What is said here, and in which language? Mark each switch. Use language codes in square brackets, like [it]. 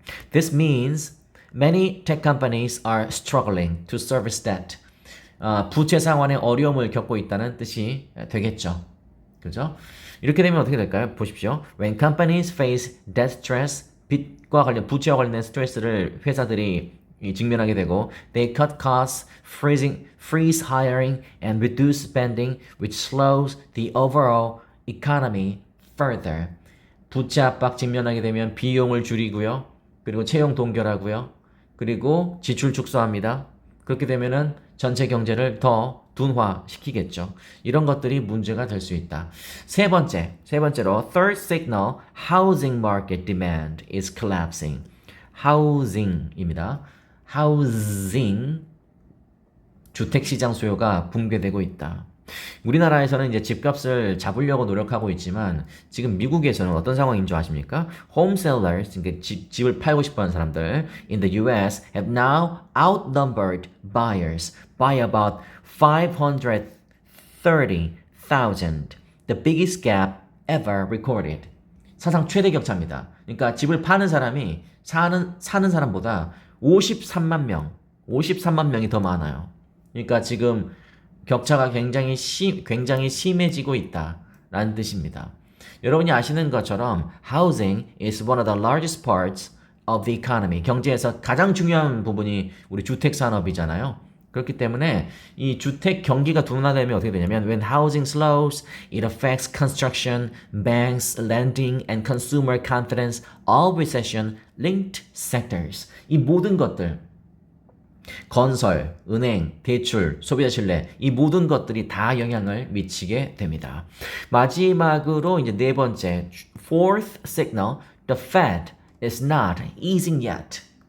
[en] This means many tech companies are struggling to service debt. [ko] 부채 상환에 어려움을 겪고 있다는 뜻이 되겠죠. 그죠? 이렇게 되면 어떻게 될까요? 보십시오. [en] When companies face debt stress, [ko] 빚과 관련 부채와 관련된 스트레스를 회사들이 직면하게 되고 [en] they cut costs, freeze hiring and reduce spending which slows the overall economy further. [ko] 부채 압박 직면하게 되면 비용을 줄이고요. 그리고 채용 동결하고요. 그리고 지출 축소합니다. 그렇게 되면은 전체 경제를 더 둔화시키겠죠. 이런 것들이 문제가 될 수 있다. 세 번째로 [en] third signal, housing market demand is collapsing. [ko] housing입니다. housing, 주택시장 수요가 붕괴되고 있다. 우리나라에서는 이제 집값을 잡으려고 노력하고 있지만 지금 미국에서는 어떤 상황인 줄 아십니까? [en] Home sellers, [ko] 그러니까 집을 팔고 싶어하는 사람들 [en] in the US have now outnumbered buyers by about 530,000, the biggest gap ever recorded. [ko] 사상 최대 격차입니다. 그러니까 집을 파는 사람이 사는 사람보다 53만 명이 더 많아요. 그러니까 지금 격차가 굉장히 심해지고 있다라는 뜻입니다. 여러분이 아시는 것처럼 [en] housing is one of the largest parts of the economy. [ko] 경제에서 가장 중요한 부분이 우리 주택 산업이잖아요. 그렇기 때문에 이 주택 경기가 둔화되면 어떻게 되냐면 [en] when housing slows, it affects construction, banks, lending, and consumer confidence, all recession-linked sectors. [ko] 이 모든 것들 건설, 은행, 대출, 소비자 신뢰 이 모든 것들이 다 영향을 미치게 됩니다. 마지막으로 이제 네 번째 [en] fourth signal, the Fed is not easing yet.